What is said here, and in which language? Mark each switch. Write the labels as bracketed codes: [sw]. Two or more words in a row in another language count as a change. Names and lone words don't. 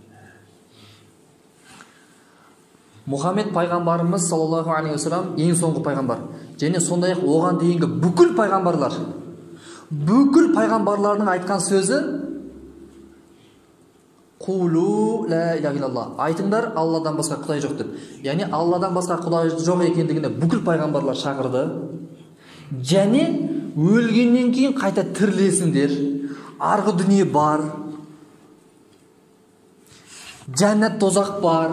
[kk] Мұхаммед пайғамбарымыз [ar] صلى الله عليه وسلم [kk] ең соңғы пайғамбар. Және сондай-ақ оған дейінгі бүкіл пайғамбарлардың айтқан сөзі [ar] قولوا لا إله إلا الله. [kk] Айтыңдар, Алладан басқа құдай жоқ деп. Яғни Алладан басқа құдай жоқ екендігіне бүкіл пайғамбарлар шақырды. Және өлгеннен кейін қайта тірілесіңдер. Арғы дүние бар. Жәннат тозақ бар.